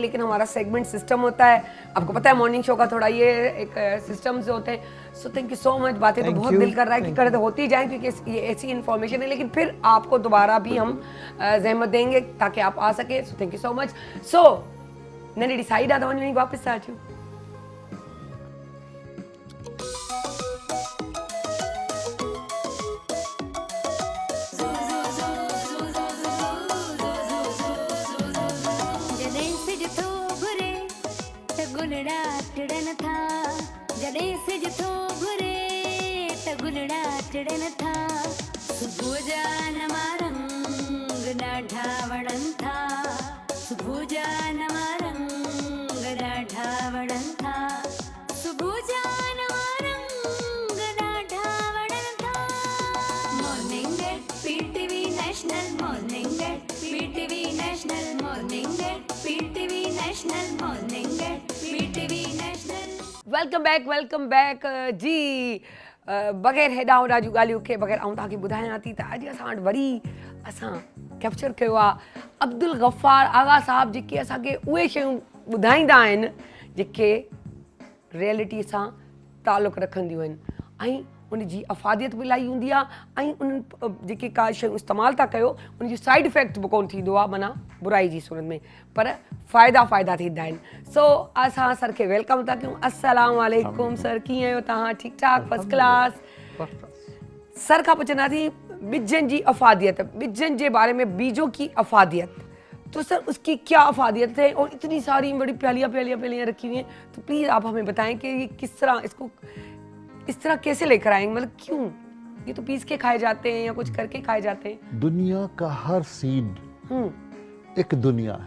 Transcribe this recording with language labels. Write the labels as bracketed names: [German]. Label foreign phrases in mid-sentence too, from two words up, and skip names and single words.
[Urdu] لیکن ہمارا [English] segment system [Urdu] ہوتا ہے، آپ کو پتا ہے [English] morning show [Urdu] کا تھوڑا یہ ایک سسٹم سے ہوتے ہیں. [English] so thank you so much. [Urdu] باتیں تو بہت دل کر رہا ہے کہ کرتے ہوتی جائیں کیونکہ یہ ایسی انفارمیشن ہے، لیکن پھر آپ کو دوبارہ بھی ہم زحمت دیں گے تاکہ آپ آ سکے. [English] so thank you so much. [Urdu] سو میں نے ڈیسائیڈ آتا ہوں واپس آ جاؤں. [Sindhi] जॾहिं सिज थो घुरे त गुलड़ा टिड़न था, जॾहिं सिज थो घुरे त गुलड़ा टिड़न था, सुबुह जा नवा रंग ॾाढा वणनि था, सुबुह जा नवा रंग ॾाढा वणनि था, सुबुह जा नवा रंग ॾाढा वणनि था। [English] morning at PTV National, morning at PTV National, morning at PTV National, morning at PTV National. welcome back ji. [Sindhi] बग़ैर हेॾा होॾा जूं ॻाल्हियूं खे बग़ैर आऊं तव्हांखे ॿुधायां थी त अॼु असां वटि वरी असां कैप्चर कयो आहे अब्दुल गफ़ार आगा साहब, जेके असांखे उहे शयूं ॿुधाईंदा आहिनि जेके रियलिटी सां तालुक़ु रखंदियूं आहिनि ऐं उनजी अफ़ादियत बि इलाही हूंदी आहे ऐं उन्हनि जेके का शयूं इस्तेमालु था कयो उनजो [English] side effect [Sindhi] बि कोन थींदो आहे, माना बुराई जी सूरत में, पर फ़ाइदा थींदा आहिनि। सो असां सर खे वेलकम था कयूं। [Arabic] السلام عليكم [Sindhi] सर, कीअं आहियो तव्हां? ठीकु ठाक, [English] first class. [Sindhi] सर खां पुछंदासीं ॿिजनि जी अफ़ादियत, ॿिजनि जे बारे में, [Urdu] بیجوں کی افادیت، تو سر اس کی کیا افادیت ہے? اور اتنی ساری بڑی پیالیاں رکھی ہوئی ہیں، تو پلیز آپ ہمیں بتائیں کہ یہ کس طرح اس کو اس طرح کیسے لے کر آئیں گے، مطلب کیوں یہ تو پیس کے کھائے جاتے ہیں یا کچھ کر کے کھائے جاتے ہیں? دنیا کا ہر سیڈ ایک دنیا ہے.